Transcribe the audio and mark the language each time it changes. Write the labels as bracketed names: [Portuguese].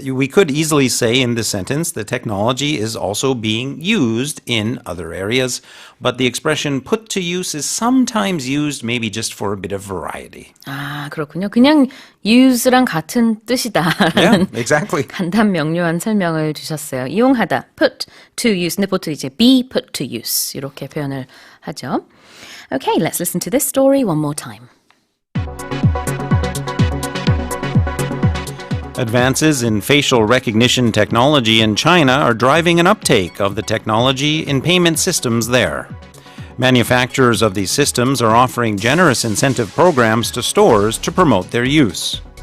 [English] We could easily say in this sentence, the technology is also being used in other areas. But the expression put to use is sometimes used maybe just for a bit of variety. [Korean] 아, 그렇군요. 그냥 use랑 같은 뜻이다. [English] Yeah, exactly. [Korean] 간단 명료한 설명을 주셨어요. 이용하다, [English] put to use. [Korean] 근데 보통 이제 [English] be put to use [Korean] 이렇게 표현을 하죠. [English] Okay, let's listen to this story one more time. Advances in facial recognition technology in China are driving an uptake of the technology in payment systems there. Manufacturers of these systems are offering generous incentive programs to stores to promote their use.